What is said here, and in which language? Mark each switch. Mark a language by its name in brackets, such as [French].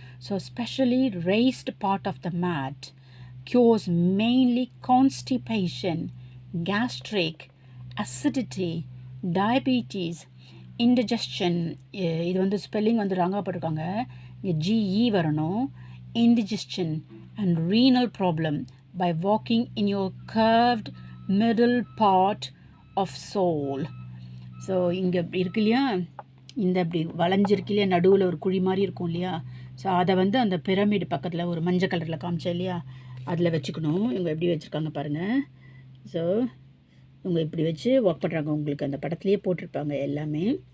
[English] So specially raised part of the mat cures mainly constipation, gastric, acidity, diabetes, indigestion. [Tamil] இது வந்து spelling வந்து ராங்காக போட்டிருக்காங்க. இங்கே GE வரணும். [English] indigestion and renal problem by walking in your curved middle part of soul. [Tamil] So இங்கே இருக்கு இல்லையா, இந்த இப்படி வளைஞ்சிருக்கு இல்லையா, நடுவில் ஒரு குழி மாதிரி இருக்கும் இல்லையா. ஸோ அதை வந்து அந்த பிரமிடு பக்கத்தில் ஒரு மஞ்சள் கலரில் காமிச்சேன் இல்லையா, அதில் வச்சுக்கணும். இவங்க எப்படி வச்சுருக்காங்க பாருங்கள். ஸோ இவங்க இப்படி வச்சு ஒர்க் பண்ணுறாங்க. உங்களுக்கு அந்த படத்துலேயே போட்டிருப்பாங்க எல்லாமே.